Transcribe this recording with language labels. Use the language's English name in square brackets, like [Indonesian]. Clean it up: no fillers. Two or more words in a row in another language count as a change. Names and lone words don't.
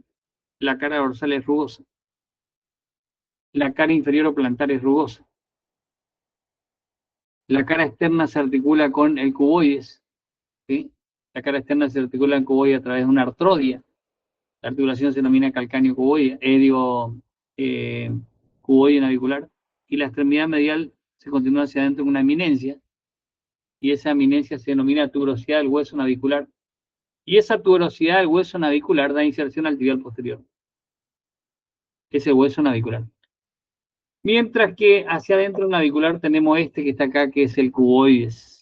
[Spanish] La cara dorsal es rugosa. La cara inferior o plantar es rugosa. La cara externa se articula con el cuboides, ¿sí? La cara externa se articula en cuboide a través de una artrodia. La articulación se denomina calcáneo cuboide, cuboide navicular. Y la extremidad medial se continúa hacia adentro con una eminencia, y esa eminencia se denomina tuberosidad del hueso navicular. Y esa tuberosidad del hueso navicular da inserción al tibial posterior. Ese hueso navicular. Mientras que hacia adentro del navicular tenemos este que está acá, que es el cuboides.